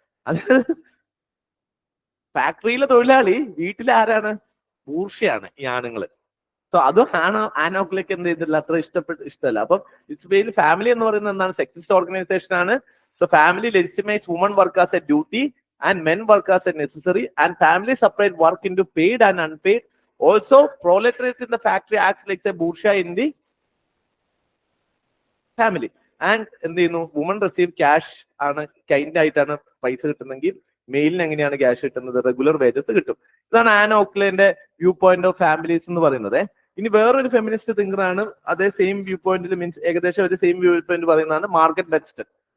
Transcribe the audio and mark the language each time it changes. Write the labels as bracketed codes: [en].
[ml] അതായത് ഫാക്ടറിയിലെ തൊഴിലാളി വീട്ടിലെ ആരാണ്, ബൂർഷയാണ് ഈ ആണുങ്ങള്. സോ അത് ആനോക്ലേക്ക് എന്ത് ചെയ്തിട്ടില്ല, അത്ര ഇഷ്ടമല്ല. അപ്പം ഇറ്റ്സ് വെരി ഫാമിലി എന്ന് പറയുന്നത് എന്താണ്, സെക്സിസ്റ്റ് ഓർഗനൈസേഷൻ ആണ്. [en] So family legitimize woman work as a duty and men work as a necessary and family separate work into paid and unpaid. Also proletariat in the factory acts like a bourgeois in the family. [ml] And എന്ത് ചെയ്യുന്നു, woman receive cash ആണ്, kind ആയിട്ടാണ് പൈസ കിട്ടുന്നെങ്കിൽ മെയിലിന് എങ്ങനെയാണ് cash കിട്ടുന്നത്, regular wages കിട്ടും. ഇതാണ് ആന ഓക്ലേന്റെ വ്യൂ പോയിന്റ് ഓഫ് ഫാമിലീസ് എന്ന് പറയുന്നത്. ഇനി വേറൊരു ഫെമിനിസ്റ്റ് തിങ്കർ ആണ്, അതേ സെയിം വ്യൂ പോയിന്റിൽ, മീൻസ് ഏകദേശം ഒരു സെയിം വ്യൂ പോയിന്റ് പറയുന്നതാണ് മാർഗരറ്റ് ബെൻസ്റ്റൺ.